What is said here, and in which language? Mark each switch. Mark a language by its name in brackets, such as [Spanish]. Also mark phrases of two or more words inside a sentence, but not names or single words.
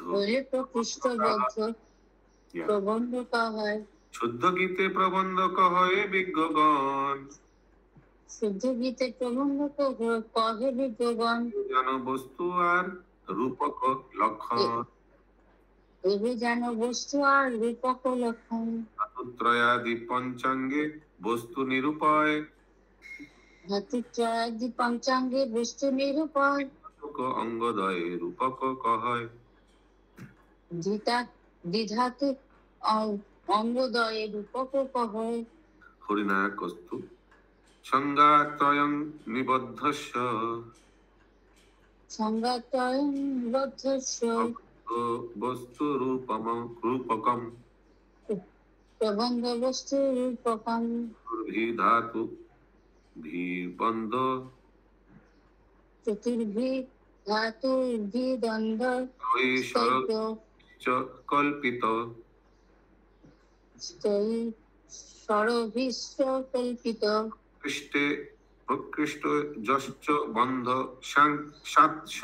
[Bangla] হইলে প্রকৃষ্টবদ্ধ প্রবন্ধ হয়। শুদ্ধ গীতে প্রবন্ধ কহে বিজ্ঞগণ, শুদ্ধ গীতে প্রবন্ধ কহে বিজ্ঞগণ, যেন বস্তু আর রূপক লক্ষণ। এবে যেন বস্তু আর রূপক লক্ষণ। ধাতুত্রয়াদি পঞ্চাঙ্গে বস্তু নিরূপয়, ধাতুত্রয়াদি পঞ্চাঙ্গে বস্তু নিরূপয়। অঙ্গদয়ে রূপক কহয়। দ্বিধাতু অঙ্গদয়ে রূপক কহয়। [Sanskrit] হরিনায়কস্তু সংজ্ঞাত্রয়ং নিবদ্ধস্য, সংজ্ঞাত্রয়ং নিবদ্ধস্য বস্তু রূপকম, প্রবন্ধ বস্তু রূপকম। ধাতু ভিবন্ধ চতুর্ভি ধাতু দ্বন্দ্ব কল্পিত, স্বরভিশ্চ কল্পিত। পৃষ্ঠে প্রকৃষ্ট যশ্চ বন্ধ সাৎস,